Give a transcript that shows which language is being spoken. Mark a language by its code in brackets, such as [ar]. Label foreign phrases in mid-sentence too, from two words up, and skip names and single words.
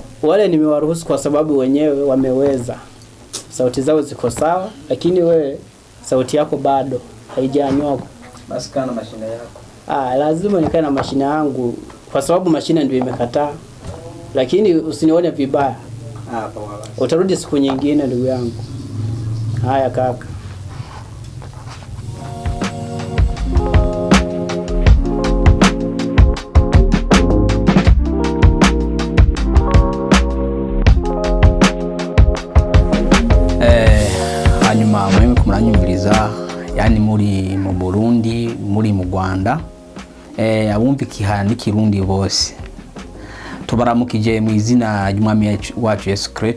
[sw] Wale nimewaruhusu kwa sababu wenyewe wameweza. Sauti zao ziko sawa, lakini we sauti yako bado haijanyoka. Basi kana mashine yako. Lazima nikae na mashine yangu kwa sababu mashine ndio imekataa. Lakini usinione vibaya. Poa. Utarudi siku nyingine ndugu yangu. Haya kaka. [rn] Hanyuma mwe kumuranyumviriza, yani muri mu Burundi, muri mu Rwanda, abumva ikihana n'ikirundi bose tubaramukije mu izina ry'Umwami wacu Yesu Kristo.